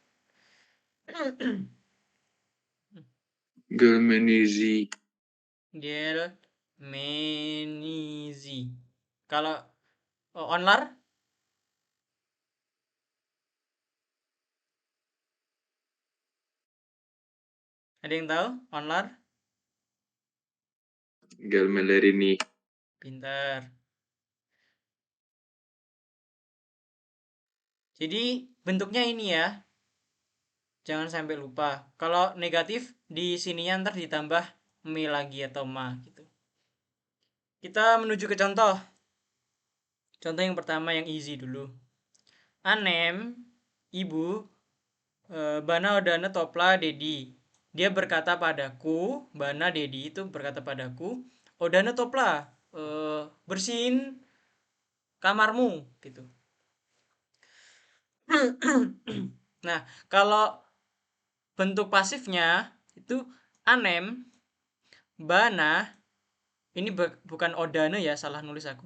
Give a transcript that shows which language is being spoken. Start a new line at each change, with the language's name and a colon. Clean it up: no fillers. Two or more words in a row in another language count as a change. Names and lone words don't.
Turkish: Gelmenizi. Gelmenizi.
Indonesian: Kalau onlar ada yang tahu?
Turkish: Onlar? Gelmelerini.
Indonesian: Pintar. Jadi bentuknya ini ya. Jangan sampai lupa. Kalau negatif di sininya ntar ditambah me lagi atau ma gitu. Kita menuju ke contoh. Contoh yang pertama yang easy dulu. Anem, ibu,
Turkish: bana odana topla dedi.
Indonesian: Dia berkata padaku,
Turkish: bana dedi
Indonesian: itu berkata padaku,
Turkish: odana topla,
Indonesian: bersihin kamarmu gitu. Nah, kalau bentuk pasifnya itu
Turkish: anem, bana,
Indonesian: ini bukan odana ya, salah nulis aku.